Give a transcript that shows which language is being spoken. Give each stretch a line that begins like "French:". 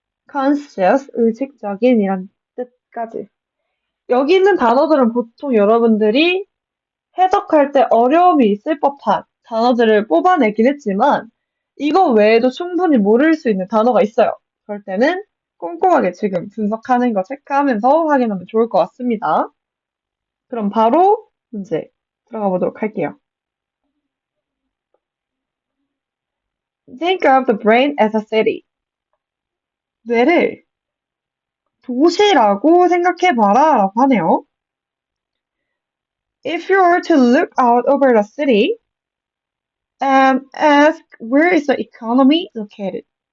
Korean: conscious, 의식적인 이란 뜻까지. 여기 있는 단어들은 보통 여러분들이 해석할 때 어려움이 있을 법한 단어들을 뽑아내긴 했지만 이거 외에도 충분히 모를 수 있는 단어가 있어요. 그럴 때는 꼼꼼하게 지금 분석하는 거 체크하면서 확인하면 좋을 것 같습니다. 그럼 바로 문제 들어가 보도록 할게요.
English: Think of the brain as a city.
Korean: 뇌를 도시라고 생각해봐라 라고 하네요.
English: If you were to look out over the city, and ask where is the economy located?